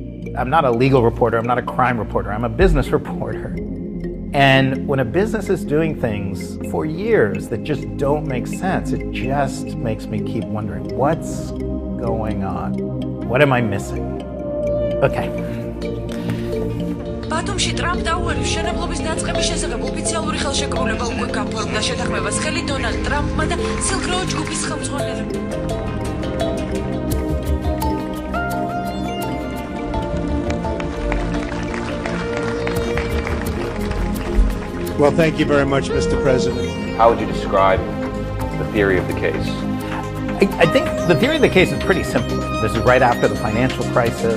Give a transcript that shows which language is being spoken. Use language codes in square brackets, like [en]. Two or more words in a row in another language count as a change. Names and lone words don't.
[en] I'm not a legal reporter, I'm not a crime reporter, I'm a business reporter. And when a business is doing things for years that just don't make sense, it just makes me keep wondering, what's going on? What am I missing? Okay. [ka] ბათუმში ტრამპ დაუერის მშენებლობის დაწყების შესახებ ოფიციალური ხელშეკრულება უკვე გაფორმდა შეთანხმებას ხელი დონალდ ტრამპმა და Silk Road ჯგუფის ხელმძღვანელებს. [en] Well, thank you very much, Mr. President. How would you describe the theory of the case? I think the theory of the case is pretty simple. This is right after the financial crisis.